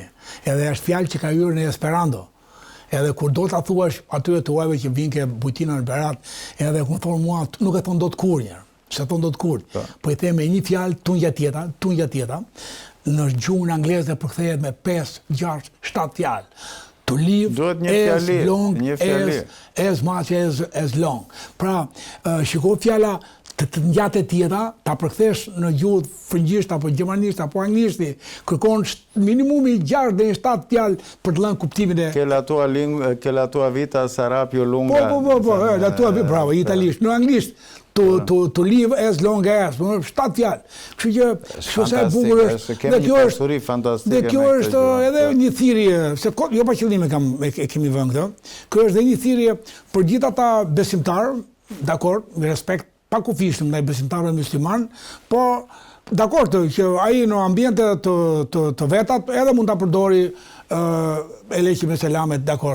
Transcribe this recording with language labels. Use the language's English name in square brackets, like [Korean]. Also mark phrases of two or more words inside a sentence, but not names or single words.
[Albanian] Edhe është fjalë që ka hyrë në Esperanto. Edhe kur do ta thuash atyre të huajve që vinë ke Bujtina në Berat, edhe kur thonë mua nuk e thon dot kur një. Se thon dot kur. Po i them me një fjalë tunja tjetër, në gjuhën angleze përkthehet me 5, 6, 7 fjalë. [English] To live as long as much as long. [Albanian] Pra, shikoj fjala të ngjatë tjera, ta përkthesh në gjuhë frëngjisht apo gjermanisht apo anglisht, kërkon minimumi 6 deri 7 fjalë për të lënë kuptimin e [Italian] che la tua vita sarà più lunga. Po, la tua vita, bravo, [Albanian] italisht. Në anglisht [English] to live as long as, [Albanian] 7 fjalë. Kështu që sa e bukur është. Dhe kjo është fantastike. Dhe kjo është edhe një thirrje, se jo pa qëllim e kemi vënë këtë. Kjo është edhe një thirrje për gjithë ata besimtarë, dakord, me respekt pa kufishëm ndaj besimtarëve musliman, po dakord që ai në ambiente të vetat edhe mund ta përdori Eleqi me selamet, dakord.